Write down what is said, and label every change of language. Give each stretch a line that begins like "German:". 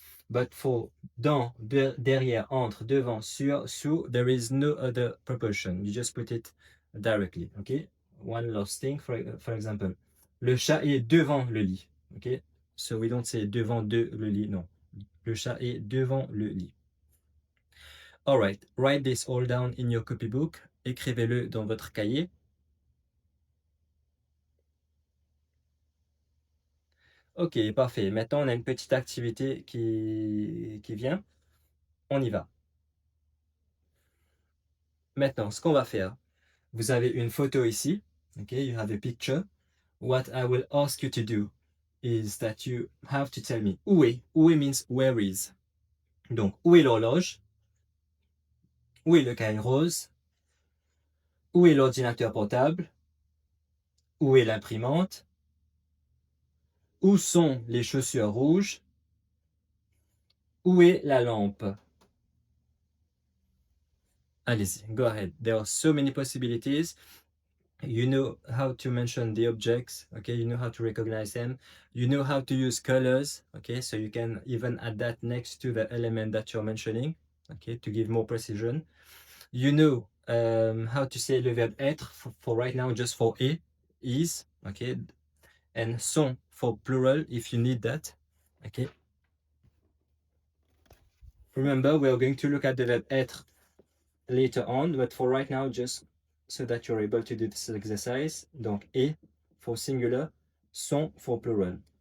English: But for dans, derrière, entre, devant, sur, sous, there is no other preposition. You just put it directly. Okay. One last thing, for example,
French: le chat est devant le lit.
English: Okay. So we don't say devant le lit. No.
French: Le chat est devant le lit.
English: All right. Write this all down in your copybook.
French: Écrivez-le dans votre cahier. Ok, parfait. Maintenant, on a une petite activité qui vient. On y va. Maintenant, ce qu'on va faire, vous avez une photo ici.
English: Okay, you have a picture. What I will ask you to do is that you have to tell me où est.
French: Où est
English: means where is.
French: Donc, où est l'horloge? Où est le cahier rose? Où est l'ordinateur portable? Où est l'imprimante? Où sont les chaussures rouges? Où est la lampe? Allez-y,
English: go ahead. There are so many possibilities. You know how to mention the objects, okay? You know how to recognize them. You know how to use colors, okay? So you can even add that next to the element that you're mentioning, okay? To give more precision. You know how to say le verb être for right now, just for est, is, okay? And sont for plural if you need that, okay? Remember, we're going to look at the verb être later on, but for right now, just so that you're able to do this exercise. Donc, est for singular, sont for plural.